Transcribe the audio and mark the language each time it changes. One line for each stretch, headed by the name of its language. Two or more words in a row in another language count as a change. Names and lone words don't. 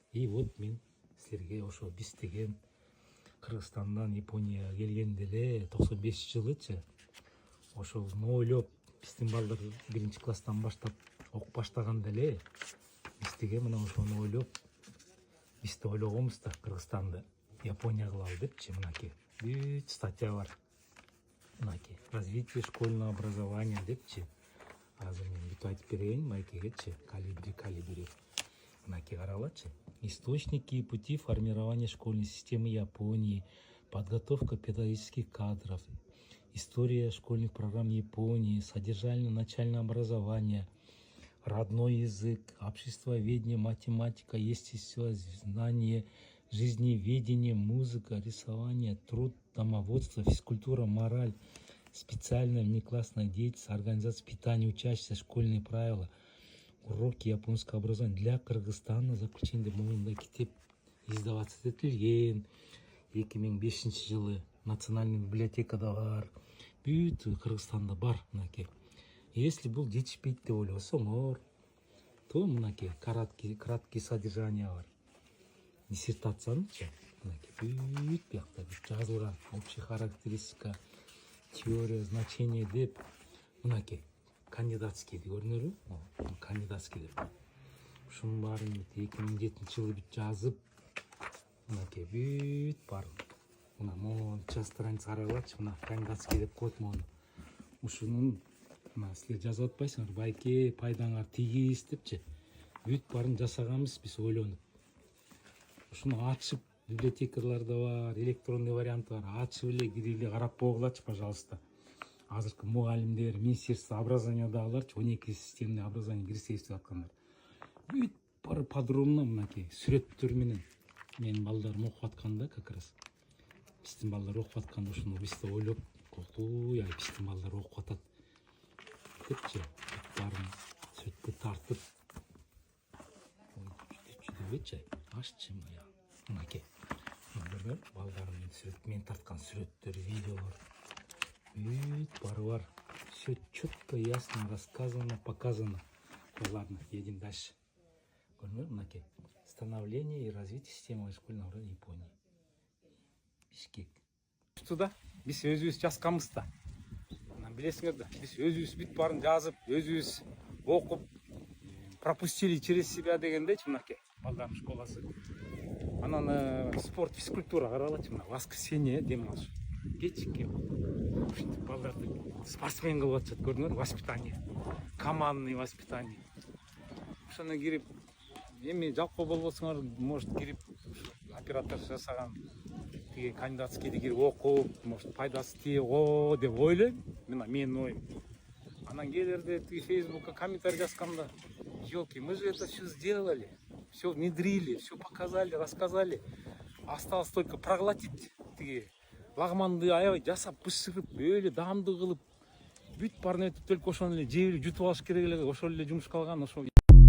Kyrgyz: И вот мен силерге ошо биз деген Кыргызстандан Японияга келгенде эле 95 жылычы, ошону ойлоп, биздин балдар 1-класстан баштап окуп баштаганда эле биз деген мына ошону ойлоп, биз да ойлогонбуз да, Кыргызстанды Япония кылалы депчи. Мынакей бүт статья бар. Мынакей
Russian: развитие школьного образования
Kyrgyz: депчи. Азыр мен бүт айтып берейин байкегечи. Калибри. Мынакей карагылачы.
Russian: Источники и пути формирования школьной системы Японии, подготовка педагогических кадров, история школьных программ Японии, содержание начального образования, родной язык, обществоведение, математика, естественное знание, жизневедение, музыка, рисование, труд, домоводство, физкультура, мораль, специальная внеклассная деятельность, организация питания учащихся, школьные правила, уроки японского образования для Кыргызстана.
Kyrgyz: Заключение мындай китеп издаваться этилген 2005 жылы национальный библиотекада бар, бүт Кыргызстанда бар. Мынакей. Если бул жетишпейт деп ойлосоңор, то мынакей
Russian: краткий содержание
Kyrgyz: бар. Диссертациянычы, мынакей бүт биякта жазылган,
Russian: общая характеристика, теория, значение
Kyrgyz: деп, мынакей кандидатский көрдүңөрбү? Кандидатский деп. ушунун баарын 2007-жылы бүт жазып, мынакей бүт баарын. Мына монча страница каралачы, мына кандидатский деп коет мону. Ушунун мына силер жазып атпайсыңар, байке пайдаңар тийгиз депчи. Бүт баарын жасаганбыз биз ойлонуп. Ушуну ачып, библиотекаларда бар, электронный варианты бар. Ачып эле кирип эле карап койгулачы, пожалуйста. Азыркы мугалимдер,
Russian: Министерство образованиядагыларчы
Kyrgyz: 12
Russian: системный образование
Kyrgyz: кирсейбиз деп аткандар. Бүт баары подробно мынакей сүрөттөр менен. Менин балдарым окуп атканда
Russian: как раз.
Kyrgyz: Биздин балдар окуп атканда ушуну биз да ойлоп койдук, биздин балдар окуп атат депчи. Бүт баарын сүрөткө тартып. Жүдүбөчү, ашчы мая. Мынакей. Балдарымдын сүрөт, мен тарткан сүрөттөр, видеолор. Бүт баары бар.
Russian: Все четко, ясно рассказано, показано. Ладно, едем дальше.
Kyrgyz: Мынакей.
Russian: Становление и развитие системы школьного образования Японии. Бишкек.
Kyrgyz: Туда биз өзүбүз жазганбыз да. Билесиңер да, биз өзүбүз бүт баарын жазып, өзүбүз окуп,
Russian: пропустили через себя
Kyrgyz: дегендейчи мынакей. Балдардын школасы. Анан спорт, физкультура каралачы, мына воскресенье дем алыш. Кечке. Ушинтип балдарды спортсмен кылып атышат, көрдүңөр, воспитание.
Russian: Командный воспитание.
Kyrgyz: Ошону кирип, эми жалпы болбосоңор, может кирип оператор жасаган тиги кандидатскийди кирип окуп, может пайдасы тие го деп ойлойм. Мына менин оюм. Анан кээдерде тиги Фейсбукка комментарий жазганда,
Russian: ёлки, мы же это все сделали, все внедрили, все показали, рассказали. Осталось только проглотить
Kyrgyz: тиги лагманды аябай жасап, бышырып, өйлө даамдуу кылып, бүт баарын өтүп только ошону эле жеп эле жутуп алыш керек эле, ошол эле жумушка алган, ошо